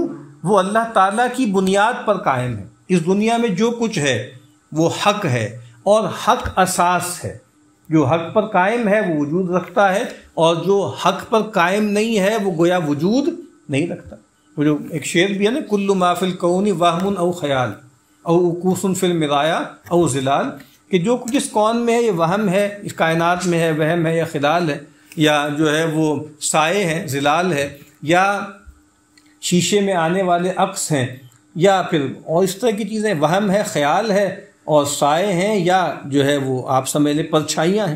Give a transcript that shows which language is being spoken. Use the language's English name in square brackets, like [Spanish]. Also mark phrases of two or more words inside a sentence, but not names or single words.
[Urdu] وہ اللہ تعالیٰ کی بنیاد پر قائم ہے. اس دنیا میں جو کچھ ہے وہ حق ہے، اور حق اساس ہے. جو حق پر قائم ہے وہ وجود رکھتا ہے، اور جو حق پر قائم نہیں ہے وہ گویا وجود نہیں رکھتا. وہ جو ایک شعر بھی ہے نا، [Arabic] کل ما فی الکون وہم او خیال او عکوس فی المرایا او ظلال، [Urdu] کہ جو کچھ اس کون میں ہے یہ وہم ہے، اس کائنات میں ہے، وہم ہے یا خیال ہے، یا جو ہے وہ سائے ہیں، ظلال ہے، یا شیشے میں آنے والے عکس ہیں، یا پھر اور اس طرح کی چیزیں، وہم ہے، خیال ہے، اور سائے ہیں، یا جو ہے وہ آپ سمجھ لیں پرچھائیاں ہیں.